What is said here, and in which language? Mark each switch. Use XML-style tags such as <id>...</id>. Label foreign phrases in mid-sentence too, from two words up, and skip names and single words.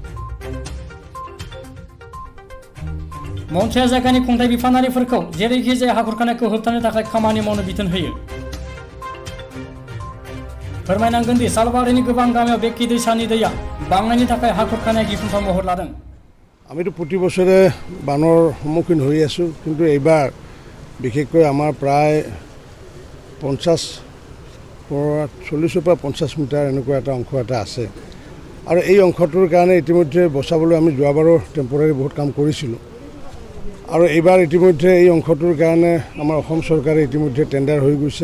<brx>मन्त्रिया जायगानि खुंथाय बिफानारिफोरखौ जेरैखि जाया हा खुरखानायखौ होबथानो थाखाय खामानि मावनो बिथोन होयो। फोरमायनांगोन दि सालबारिनि गोबां गामियाव बेखि दैसानि दैया बांनायनि थाखाय हा खुरखानाया गिख्रंथाव महर लादों।</brx> <as>আমিতো প্ৰতি বছৰে বানৰ সন্মুখীন হৈ আছোঁ, কিন্তু এইবাৰ বিশেষকৈ আমাৰ প্ৰায় 40-ৰ পৰা 50 মিটাৰ এনেকুৱা এটা অংশ এটা আছে, আৰু এই অংশটোৰ কাৰণে ইতিমধ্যে বচাবলৈ আমি যোৱাবাৰো টেম্পৰাৰী বহুত কাম কৰিছিলোঁ, আৰু এইবাৰ ইতিমধ্যে এই অংশটোৰ কাৰণে আমাৰ অসম চৰকাৰে ইতিমধ্যে টেণ্ডাৰ হৈ গৈছে।</as>